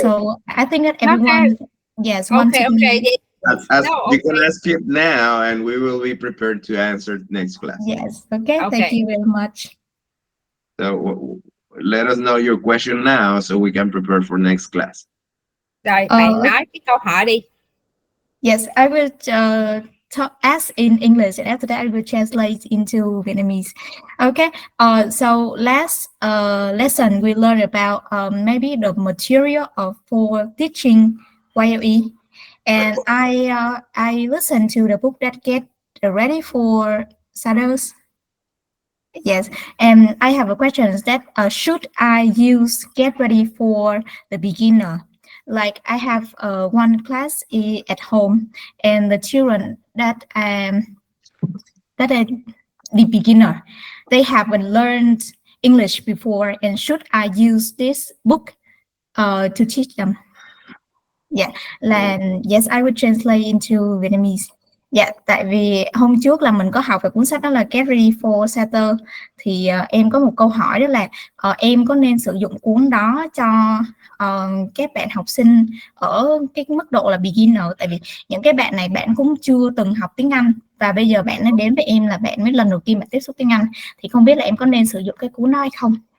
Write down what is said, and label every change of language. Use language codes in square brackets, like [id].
[en] So I think that everyone, yes, want to be. You can ask it now, and we will be prepared to answer next class. Yes. Okay. Thank you very much. So let us know your question now, so we can prepare for next class. [vi] Rồi, bạn nói cái câu hỏi đi. [en] Yes, I will ask in English, and after that I will translate into Vietnamese. Okay. So last lesson we learned about maybe the material for teaching YLE, and I listened to the book that get ready for Shadows. Yes, and I have a question is that should I use get ready for the beginner? Like I have one class at home, and the children that are the beginner, they haven't learned English before, and should I use this book to teach them? Yeah, là yes, I will translate into Vietnamese. [vi] Dạ, tại vì hôm trước là mình có học về cuốn sách đó là Get Ready for Saturday, thì em có một câu hỏi đó là em có nên sử dụng cuốn đó cho các bạn học sinh ở cái mức độ là beginner, tại vì những cái bạn này bạn cũng chưa từng học tiếng Anh và bây giờ bạn đến với em là bạn mới lần đầu tiên bạn tiếp xúc tiếng Anh, thì không biết là em có nên sử dụng cái cuốn đó hay không?